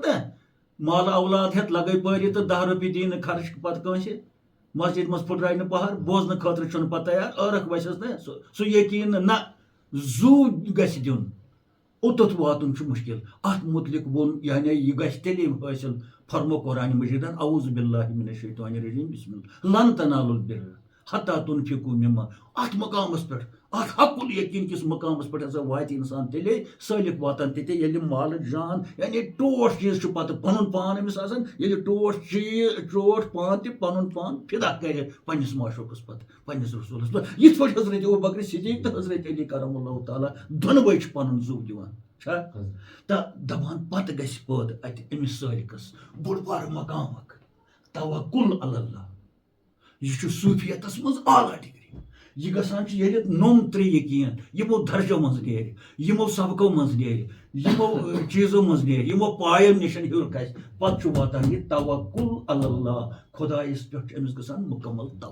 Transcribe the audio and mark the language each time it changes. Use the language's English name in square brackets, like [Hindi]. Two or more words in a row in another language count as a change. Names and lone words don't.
[Kashmiri] نہ مال اولاد ہٮ۪تھ لگے پٲرِ تہٕ 10 رۄپیہِ دِی نہٕ خرچ پتہٕ کٲنٛسہِ مسجد منٛز پھٕٹرایہِ نہٕ پہر بوزنہٕ خٲطرٕ چھُنہٕ پتہٕ تیار ٲرکھ وسٮ۪س نہ سُہ یقیٖن نہ زوٗ گژھِ دیُن اوٚتَتھ واتُن چھُ مُشکِل اتھ مُتعلق ووٚن یعنی یہِ گژھِ تیٚلے حٲصِل فرمو قرآنِ مجیٖدن [Arabic] اعوذ باللہ من الشیطان الرجیم بسم اللہ لن تنالوا البر حتی تنفقوا مما [Kashmiri] اتھ مقامس پٮ۪ٹھ ات حقل یقین کس مقامس پہ ہسا وات انسان تیلے سالک واتان تے ییٚلہِ مالک جان یعنی ٹوٹھ چیز پتہ پنن پان أمس آسان ییٚلہِ ٹوٹھ پان تہِ پنن پان فدا کرِ پننس معشوقس پتہ پننس رسولس پتہ یِتھ پٲٹھۍ حضرت ابوبکر صدیق تہٕ حضرت علی [Arabic] کرم اللہ تعالیٰ [Kashmiri] دۄنوے چھِ پنن زُو دِوان چھا تہٕ دپان پتہٕ گژھِ پٲدٕ اتہِ أمِس سالکس بوٚڑ بارٕ مقام اکھ [Arabic] توکل علی اللہ [Kashmiri] یہ چھُ صوفیتس منٛز اعلیٰ ڈگری یہ گژھان چھُ ییٚلہِ نوٚم ترٛےٚ یقیٖن یِمو درجو منٛز نیرِ یِمو سبقو منٛز نیرِ یِمو چیٖزو منٛز نیرِ یِمو پایو نِش ہیوٚر کھسہِ پتہٕ چھُ واتان یہِ [Arabic] توکل علی اللہ [Kashmiri] خۄدایس پٮ۪ٹھ چھُ أمِس گژھان مُکمل